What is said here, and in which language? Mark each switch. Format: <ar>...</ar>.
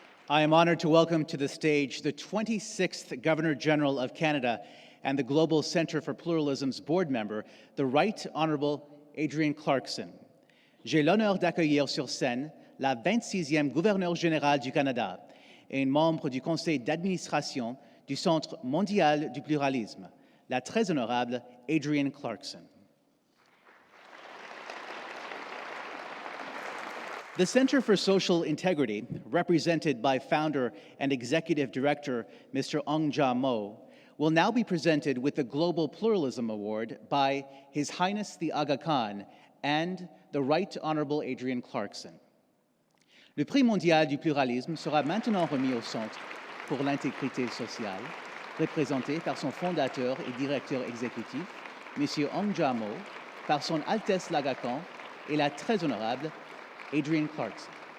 <en>I am honored to welcome to the stage the 26th Governor General of Canada and the Global Centre for Pluralism's board member, the Right Honourable Adrienne Clarkson.</en> <fr>J'ai l'honneur d'accueillir sur scène la 26e gouverneure générale du Canada et une membre du conseil d'administration du Centre mondial du pluralisme, la très honorable Adrienne Clarkson.</fr> <en>The Center for Social Integrity, represented by founder and executive director Mr. Ong Ja Mo, will now be presented with the Global Pluralism Award by His Highness the Aga Khan and the Right Honourable Adrienne Clarkson.</en> <fr>Le Prix mondial du pluralisme sera maintenant remis au Centre pour l'intégrité sociale, représenté par son fondateur et directeur exécutif, M. Ong Ja Mo, par son Altesse l'Aga Khan et la très honorable Adrienne Clarkson.</fr>